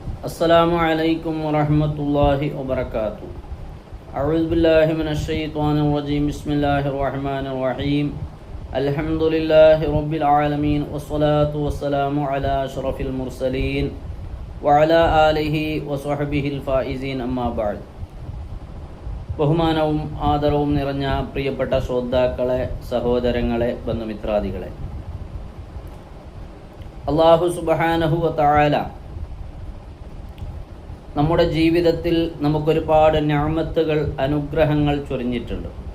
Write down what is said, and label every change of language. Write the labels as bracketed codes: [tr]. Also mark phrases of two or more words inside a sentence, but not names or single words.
[ar] السلام عليكم ورحمة الله وبركاته. أعوذ بالله من الشيطان الرجيم بسم الله الرحمن الرحيم. الحمد لله رب العالمين والصلاة والسلام على أشرف المرسلين وعلى آله وصحبه الفائزين أما بعد. [ml] ബഹുമാനവും ആദരവും നിറഞ്ഞ പ്രിയപ്പെട്ട ശ്രോതാക്കളെ, സഹോദരങ്ങളെ, ബന്ധുമിത്രാദികളെ, [ar] الله سبحانه وتعالى [ml] നമ്മുടെ ജീവിതത്തിൽ നമുക്കൊരുപാട് നിഅമത്തുകൾ, അനുഗ്രഹങ്ങൾ ചൊരിഞ്ഞിട്ടുണ്ട്.